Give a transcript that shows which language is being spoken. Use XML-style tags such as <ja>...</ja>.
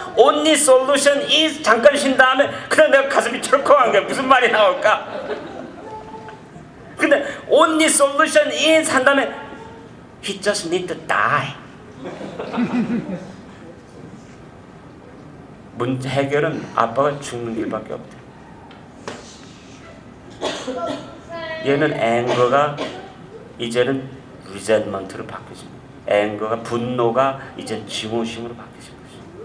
<en>Only solution is</en> <ko>잠깐 쉰 다음에 그냥 내가 가슴이 철컥한 거야. 무슨 말이 나올까? 근데</ko> <en>only solution is</en> <ko>한 다음에</ko> <en>he just need to die.</en> <ko>문제 해결은 아빠가 죽는 길밖에 없대. 얘는 앵거가 이제는 리젠먼트로 바뀌어집니다. 앵거가, 분노가 이제 증오심으로 바뀌어진 거죠.</ko>